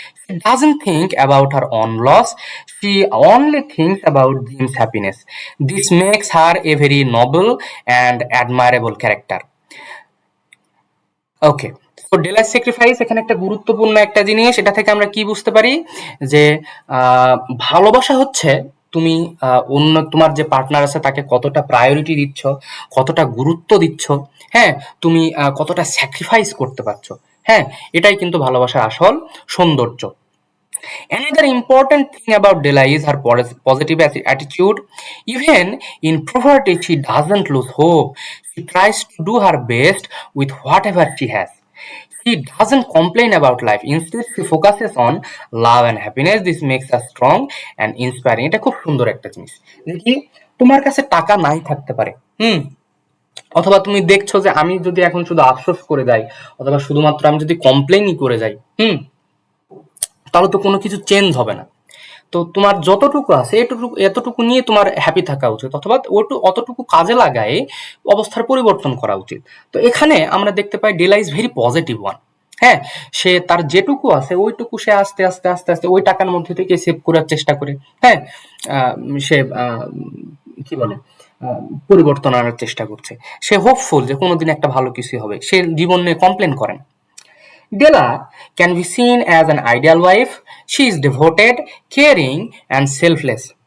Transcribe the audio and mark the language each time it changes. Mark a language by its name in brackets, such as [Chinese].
[English] She doesn't think about her own loss. She only thinks about Jim's happiness. This makes her a very noble and admirable character. [Bangla] ওকে, তো ডেলার sacrifice এখানে একটা গুরুত্বপূর্ণ একটা জিনিস। এটা থেকে আমরা কি বুঝতে পারি যে ভালোবাসা হচ্ছে তুমি অন্য তোমার যে পার্টনার আছে তাকে কতটা প্রায়োরিটি দিচ্ছ, কতটা গুরুত্ব দিচ্ছ, হ্যাঁ তুমি কতটা স্যাক্রিফাইস করতে পারছো। হ্যাঁ, এটাই কিন্তু ভালোবাসার আসল সৌন্দর্য। [English] Another important thing about Della is her positive attitude. Even in poverty, she doesn't lose hope. She tries to do her best with whatever she has. She doesn't complain about life. Instead, she focuses on love and happiness. This makes her strong and inspiring. [Bangla] এটা খুব সুন্দর একটা জিনিস। দেখি তোমার কাছে টাকা নাই থাকতে পারে, অথবা তুমি দেখছো যে আমি যদি এখন শুধু আফসোস করে যাই, অথবা শুধুমাত্র আমি যদি কমপ্লেনই করে যাই, তাহলে তো কোনো কিছু চেঞ্জ হবে না। তো তোমার যতটুকু আছে এতটুকু নিয়ে তোমার হ্যাপি থাকা উচিত, অথবা অতটুকু কাজে লাগায় অবস্থার পরিবর্তন করা উচিত। তো এখানে আমরা দেখতে পাই [English] Della is very positive one. [Bangla] হ্যাঁ, সে তার যেটুকু আছে ওইটুকু সে আস্তে আস্তে আস্তে আস্তে ওই টাকার মধ্যে থেকে সেভ করার চেষ্টা করে। হ্যাঁ, সে কি বলে আহ, পরিবর্তন আনার চেষ্টা করছে। সে হোপফুল যে কোনোদিন একটা ভালো কিছু হবে, সে জীবন নিয়ে কমপ্লেন করে না। [English] Della can be seen as an ideal wife. She is devoted, caring, and selfless.